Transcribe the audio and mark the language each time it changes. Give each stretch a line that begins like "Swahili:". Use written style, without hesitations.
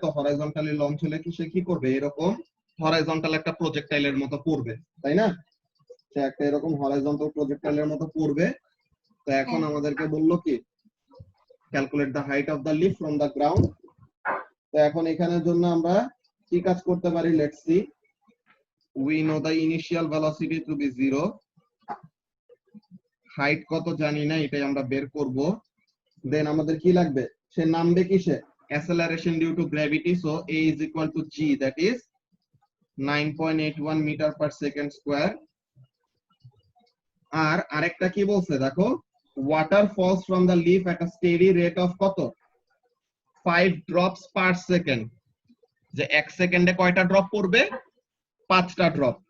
Bangla: তো horizontally launch হলে কি সে কি করবে, এরকম হরাইজন্টাল একটা প্রজেক্টাইলের মতো পড়বে, তাই না? সে একটা এরকম হরাইজন্টাল প্রজেক্টাইলের মতো পড়বে। তো এখন আমাদেরকে বললো কি
English: Calculate the height of the leaf from the ground.
Bangla: তো এখন এখানের জন্য আমরা কি কাজ করতে পারি,
English: Let's see. We know the initial velocity to be 0.
Bangla: Height কত জানি না, এটাই আমরা বের করব। দেন আমাদের কি লাগবে, সে নামবে কিসে,
English: acceleration due to gravity, so A is equal to G, that is 9.81 meter per second square.
Bangla: আর আরেকটা কি বলছে দেখো,
English: water falls from the leaf at a steady rate of
Bangla: কত,
English: 5 drops per second।
Bangla: যে 1 সেকেন্ডে কয়টা ড্রপ পড়বে, 5টা ড্রপ।